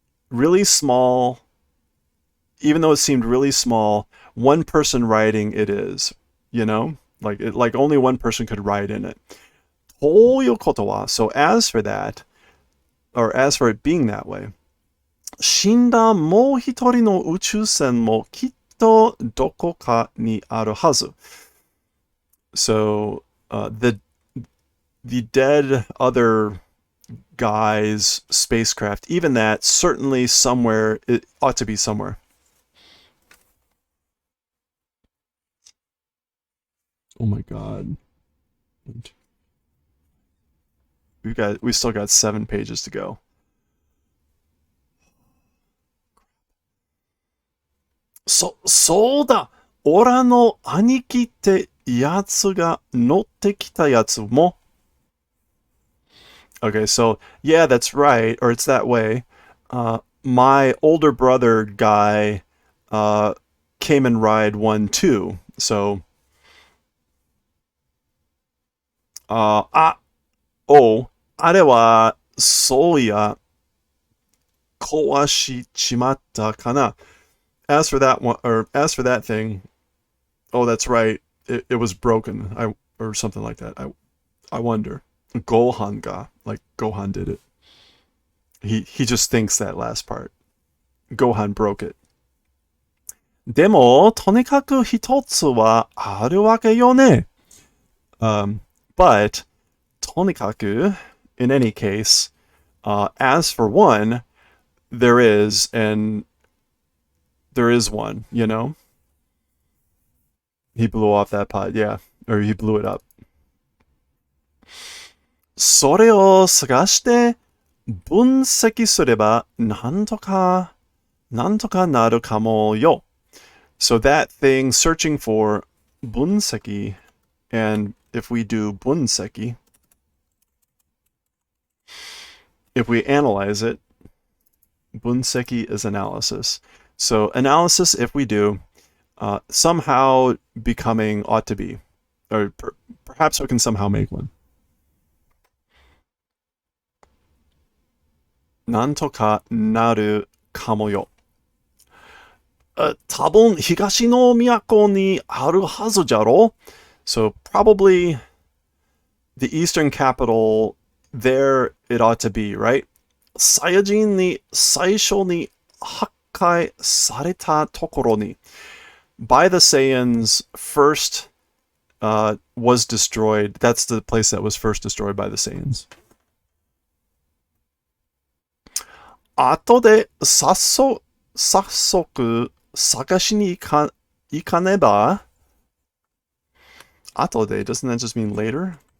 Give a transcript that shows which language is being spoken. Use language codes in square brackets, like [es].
[en] Really small, even though it seemed really small, one person riding it is, you know? Like only one person could ride in it. [ja] ということは, [en] so as for that, or as for it being that way, [ja] 死んだもう一人の宇宙船もきっとどこかにあるはず. [en] So the dead other guy's spacecraft, even that, certainly somewhere, it ought to be somewhere. Oh my god. We still got 7 pages to go. Soda! [ja] オラの兄貴ってやつが乗ってきたやつも [en] Okay, so yeah, that's right, or it's that way. My older brother guy came and ride one too. [ja] So,あれはそうや壊しちまったかな. [en] As for that one, or as for that thing, oh, that's right. It was broken. Or something like that. I wonder. Gohan ga, like Gohan did it. He just thinks that last part. Gohan broke it. [ja] でも、とにかく一つはあるわけよね。 [en] But, とにかく, in any case, as for one, there is one, you know? He blew off that pot, yeah. Or he blew it up. [ja] それを探して分析すればなんとかなるかもよ. [en] So that thing searching for 分析, and if we do 分析, if we analyze it, 分析 is analysis. So analysis, if we do, somehow becoming ought to be, or perhaps we can somehow make one. [ja] なんとかなるかもよ。多分東の都にあるはずじゃろ? [en] So probably the eastern capital, there it ought to be, right? [ja] サイヤ人に最初に破壊されたところに [en] by the Saiyans first was destroyed. That's the place that was first destroyed by the Saiyans. [ja] 後で早速探しに行かねば [en] Atode, doesn't that just mean later?